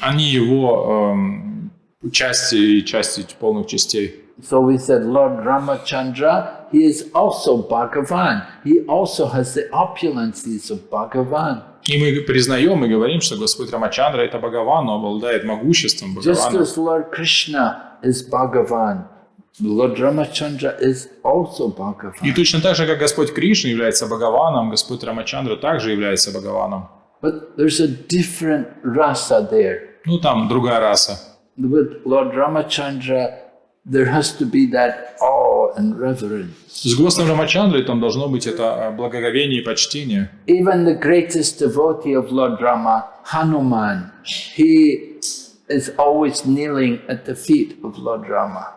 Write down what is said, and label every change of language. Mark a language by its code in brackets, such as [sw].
[ru] Они его части и части полных частей. [en] So we said Lord Ramachandra, he is also Bhagavan. He also has the opulences of Bhagavan. [ru] И мы признаем и говорим, что Господь Рамачандра – это Бхагаван, но обладает могуществом [en] Just [ru] Бхагавана. [en] as Lord Krishna is Bhagavan, Lord Ramachandra is also Bhagavan. [ru] И точно так же, как Господь Кришна является Бхагаваном, Господь Рамачандра также является Бхагаваном. [en] But there's a different rasa there. [ru] Ну, там другая раса. [en] With Lord Ramachandra, there has to be that awe and reverence. [ru] С Господом Рамачандрой там должно быть это благоговение и почтение. [en] Even the greatest devotee of Lord Rama, Hanuman, he is always kneeling at the feet of Lord Rama.